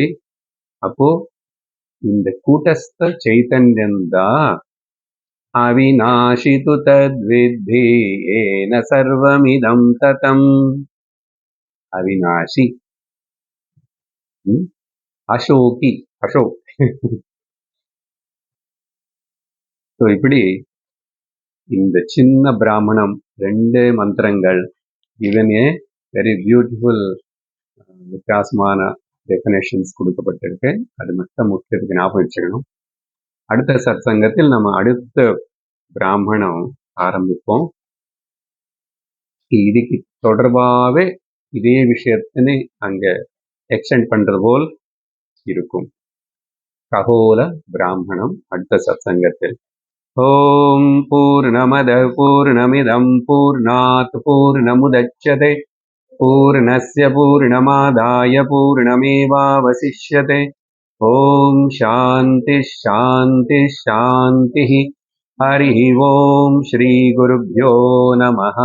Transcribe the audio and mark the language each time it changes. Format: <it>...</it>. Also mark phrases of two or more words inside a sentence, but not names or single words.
<ta>அப்போ இந்த கூட்டஸ்த சைத்தன்யம்தான்</ta> <sa>अविनाशितु तद्विद्धि येन सर्वमिदं ततम्. अविनाशी, अशोकी, अशोक्.</sa> <ta>இப்படி இந்த சின்ன பிராமணம் 2 மந்திரங்கள்</ta> <en>given a very beautiful</en> <ta>வித்தியாசமான டெஃபினேஷன்ஸ் கொடுக்கப்பட்டிருக்கு. அது மட்டும் முக்கியத்துக்கு ஞாபகம் வச்சுக்கணும். அடுத்த சத்சங்கத்தில் நம்ம அடுத்த பிராமணம் ஆரம்பிப்போம். இதுக்கு தொடர்பாகவே இதே விஷயத்தினை அங்க எக்ஸ்டெண்ட் பண்றது போல் இருக்கும். ககோல பிராமணம் அடுத்த சத்சங்கத்தில்.</ta> <sa>ॐ पूर्णमदः पूर्णमिदं पूर्णात् पूर्णमुदच्यते पूर्णस्य पूर्णमादाय पूर्णमेवावशिष्यते. ॐ शान्ति शान्ति शान्ति. हरि ॐ श्री गुरुभ्यो नमः.</sa>